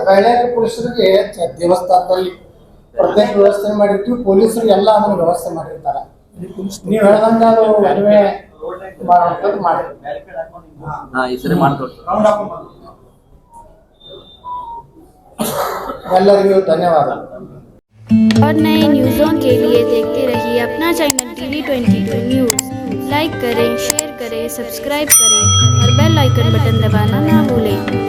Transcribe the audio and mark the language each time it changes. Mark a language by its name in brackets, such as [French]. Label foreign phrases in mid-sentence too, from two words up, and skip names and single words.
[Kannada] ಬಯಲಾಟ ಪೊಲೀಸರಿಗೆ ದೇವಸ್ಥಾನದಲ್ಲಿ ಪ್ರತ್ಯೇಕ ವ್ಯವಸ್ಥೆ ಮಾಡಿರ್ತೀವಿ, ಪೊಲೀಸರು ಎಲ್ಲ ಅದನ್ನು ವ್ಯವಸ್ಥೆ ಮಾಡಿರ್ತಾರೆ. ನೀವು ಹೇಳ್ದಂಗೆ ಅದು ಮದುವೆ ಮಾಡುವಂಥದ್ದು ಮಾಡಿ ಎಲ್ಲರಿಗೂ ಧನ್ಯವಾದ. [Hindi] और नए न्यूज़ों के लिए देखते रहिए अपना चैनल TV22 न्यूज़। लाइक करें, शेयर करें, सब्सक्राइब करें और [English] bell icon button [Hindi] दबाना ना भूलें।